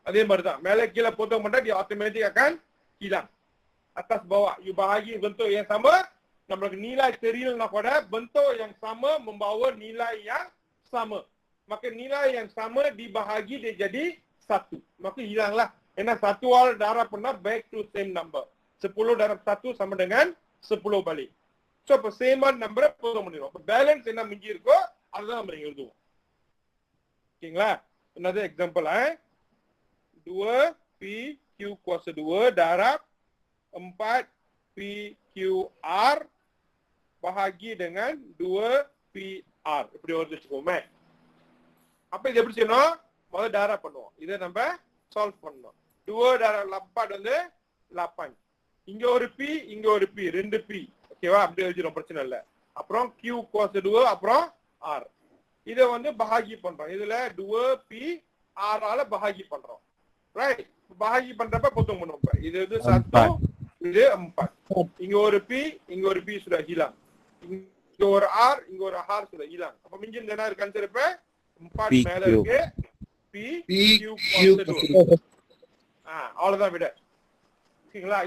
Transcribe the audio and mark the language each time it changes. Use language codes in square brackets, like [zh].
[ta] அதே மாதிரி தான் மேலே கீழே பொத்தம் பண்ணா [ms] dia automatic akan hilang. Atas bawah you bahagi bentuk yang sama, [ta] நம்மளுக்கு nilai தெரியலனா கூட [ms] bentuk yang sama membawa nilai yang sama. Maka nilai yang sama dibahagi dia jadi 1. Maka hilanglah. Karena [en] 1 [ta] all [en] darab [ta] பண்ணா [en] back to same number. [ms] 10 darab 1 sama dengan 10 balik. [ta] So அப்ப சேமான நம்பரை பொத்தம் பண்ணிடுவோம். அப்ப balance என்ன மிஞ்சி இருக்கோ அதுதான் நம்ம இங்க எழுதுவோம். ஓகேங்களா? [en] another example [ms] 2PQ kuasa 2 darab 4PQR bahagi dengan 2PR. [ta] இப்படி வந்து வச்சுக்கோமே. அப்ப இது எப்படி செய்யணும்? முதல்ல டாரா பண்ணுவோம். இதை நம்ம சால்வ் பண்ணணும். 2 darab 4 வந்து 8. இங்க ஒரு P, இங்க ஒரு P, 2 P. ஓகேவா? அப்படி எழுதிரும், பிரச்சனை இல்ல. அப்புறம் Q kuasa 2 அப்புறம் R. இதை வந்து bahagi பண்றோம். இதுல 2PR ஆல bahagi பண்றோம். ரைட்? bahagi பண்றப்ப பொத்தம் பண்ணுவோம். இது வந்து 1, இது 4. இங்க ஒரு P, இங்க ஒரு P [ms] sudah hilang. [ta] இங்க ஒரு R, இங்க ஒரு R sudah hilang. அப்ப மிஞ்சி என்ன இருக்கு ஆன்சர்? இப்ப 4 மேல இருக்கு. PQ kuasa 2. அவ்வளவுதான் விட. ஓகேங்களா?